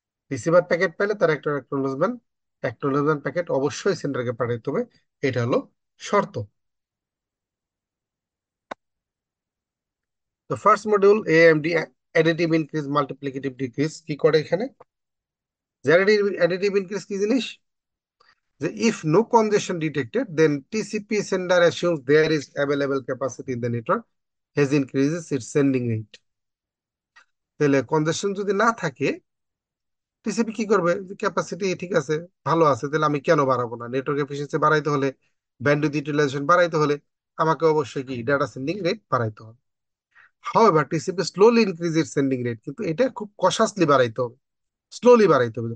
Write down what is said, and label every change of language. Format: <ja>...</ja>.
<bn>Receiver packet পেলে তার একটা অ্যাকনোলেজমেন্ট প্যাকেট অবশ্যই সেন্ডারকে পাঠাতে হবে, এটা হলো শর্ত। তো first module AMD, additive increase multiplicative decrease কি করে এখানে। অ্যাডিটিভ ইনক্রিজ কি জিনিস, যে</bn> <en>if no congestion detected then TCP sender assumes there is available capacity in the network, has increases its sending rate।</en> <bn>তাহলে কনজেশন যদি না থাকে, টিসিপি কি করবে, যে ক্যাপাসিটি ঠিক আছে, ভালো আছে, তাহলে আমি কেন বাড়াবো না। নেটওয়ার্ক এফিসিয়েন্সি বাড়াইতে হলে, ব্যান্ডউইথ ইউটিলাইজেশন বাড়াইতে হলে আমাকে অবশ্যই কি ডাটা সেন্ডিং রেট বাড়াইতে হবে।</bn> <en>however TCP slowly increase it sending rate,</en> <bn>কিন্তু এটা খুব কশাসলি বাড়াইতে হবে, স্লোলি বাড়াইতে হবে।</bn>